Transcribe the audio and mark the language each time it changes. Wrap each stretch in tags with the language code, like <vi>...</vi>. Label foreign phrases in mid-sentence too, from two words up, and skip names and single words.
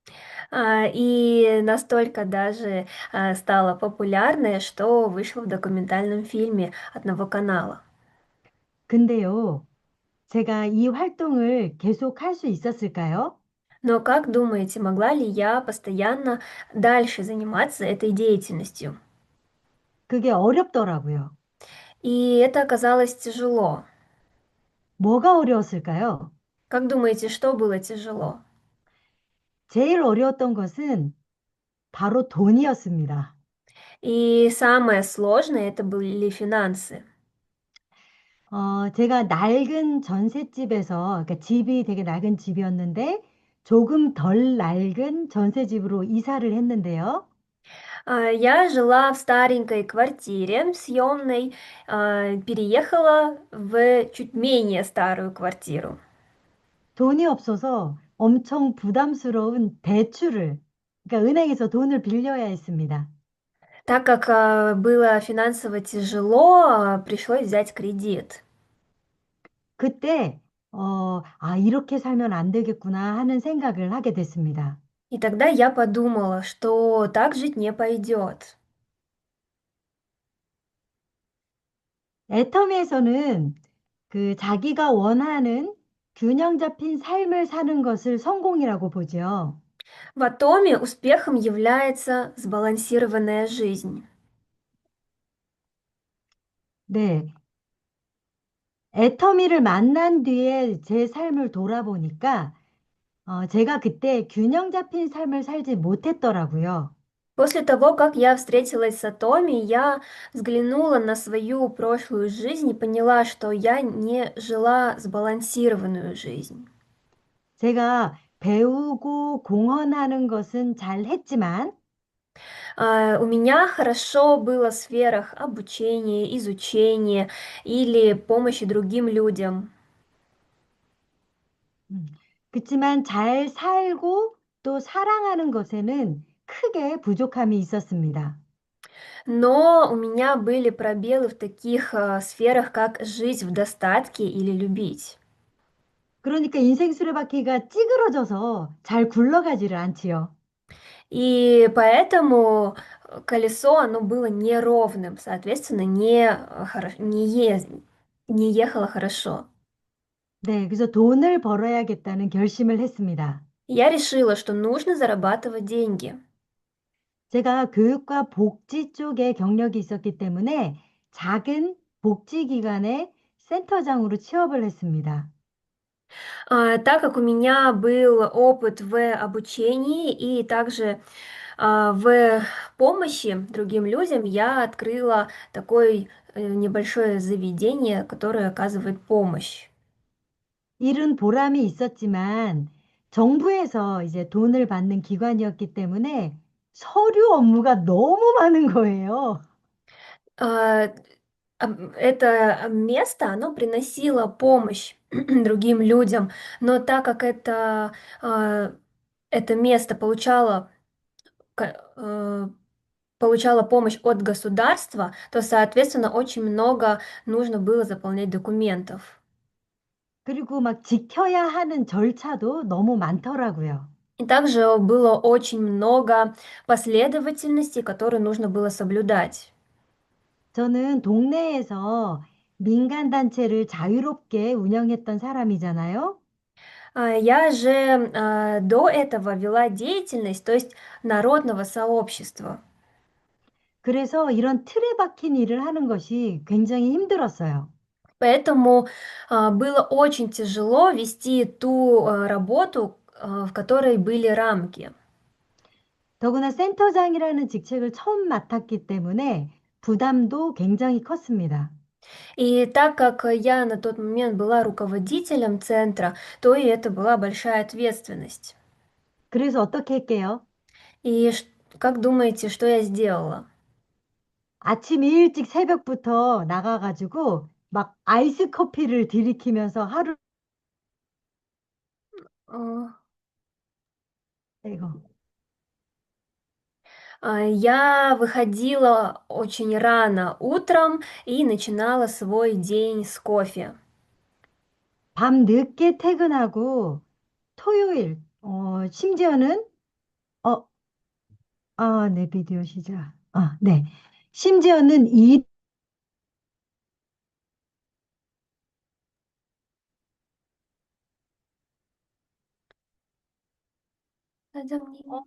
<ru>И настолько даже стала популярной, что вышла в документальном фильме одного канала.</ru> <ko>근데요, 제가 이 활동을 계속 할 수 있었을까요?</ko> <ru>Но как думаете, могла ли я постоянно дальше заниматься этой деятельностью?</ru> <ko>그게 어렵더라고요.</ko> <ru>И это оказалось тяжело.</ru> <ko>뭐가 어려웠을까요?</ko> <ru>Как думаете, что было тяжело?</ru> <ko>제일 어려웠던 것은 바로 돈이었습니다.</ko> <ru>И самое сложное это были финансы.</ru> <ko>제가 낡은 전셋집에서, 그러니까 집이 되게 낡은 집이었는데 조금 덜 낡은 전셋집으로 이사를 했는데요.</ko> <ru>Я жила в старенькой квартире съемной, переехала в чуть менее старую квартиру.</ru> <ko>돈이 없어서 엄청 부담스러운 대출을, 그러니까 은행에서 돈을 빌려야 했습니다.</ko> <ru>Так как было финансово тяжело, пришлось взять кредит.</ru> <ko>그때, 이렇게 살면 안 되겠구나 하는 생각을 하게 됐습니다.</ko> <ru>И тогда я подумала, что так жить не пойдет.</ru> <ko>애터미에서는 그 자기가 원하는 균형 잡힌 삶을 사는 것을 성공이라고 보죠.</ko> <ru>В атоме успехом является сбалансированная жизнь.</ru> <ko>네. 애터미를 만난 뒤에 제 삶을 돌아보니까 제가 그때 균형 잡힌 삶을 살지 못했더라고요.</ko> <ru>После того, как я встретилась с Атоми, я взглянула на свою прошлую жизнь и поняла, что я не жила сбалансированную жизнь.</ru> <ko>제가 배우고 공헌하는 것은 잘 했지만</ko> <ru>У меня хорошо было в сферах обучения, изучения или помощи другим людям.</ru> <ko>음, 그렇지만 잘 살고 또 사랑하는 것에는 크게 부족함이 있었습니다.</ko> <ru>Но у меня были пробелы в таких сферах, как жить в достатке или любить.</ru> <ko>그러니까 인생 수레바퀴가 찌그러져서 잘 굴러가지를 않지요.</ko> <ru>И поэтому колесо, оно было неровным, соответственно, не ехало хорошо.</ru> <ko>네, 그래서 돈을 벌어야겠다는 결심을 했습니다.</ko> <ru>Я решила, что нужно зарабатывать деньги.</ru> <ko>제가 교육과 복지 쪽에 경력이 있었기 때문에 작은 복지기관의 센터장으로 취업을 했습니다.</ko> <ru>Так как у меня был опыт в обучении и также в помощи другим людям, я открыла такое небольшое заведение, которое оказывает помощь.</ru> <ko>일은 보람이 있었지만 정부에서 이제 돈을 받는 기관이었기 때문에 서류 업무가 너무 많은 거예요.</ko> <ru>А, Это место, оно приносило помощь другим людям, но так как а, это место получало помощь от государства, то, соответственно, очень много нужно было заполнять документов.</ru> <ko>그리고 막 지켜야 하는 절차도 너무 많더라고요.</ko> <ru>И также было очень много последовательностей, которые нужно было соблюдать.</ru> <ko>저는 동네에서 민간단체를 자유롭게 운영했던 사람이잖아요.</ko> <ru>Я же до этого вела деятельность, то есть народного сообщества.</ru> <ko>그래서 이런 틀에 박힌 일을 하는 것이 굉장히 힘들었어요.</ko> <ru>Поэтому было очень тяжело вести ту работу, в которой были рамки.</ru> <ko>더구나 센터장이라는 직책을 처음 맡았기 때문에 부담도 굉장히 컸습니다.</ko> <ru>И так как я на тот момент была руководителем центра, то и это была большая ответственность.</ru> <ko>그래서 어떻게 할게요?</ko> <ru>И как думаете, что я сделала?</ru> <ko>아침 일찍 새벽부터 나가가지고 막 아이스 커피를 들이키면서 하루, А, 이거,</ko> <ru>Я выходила очень рано утром и начинала свой день с кофе.</ru> <ko>밤 늦게 퇴근하고 토요일, 심지어는, 어, 네, 비디오 시작. 네. 심지어는 사장님.</ko>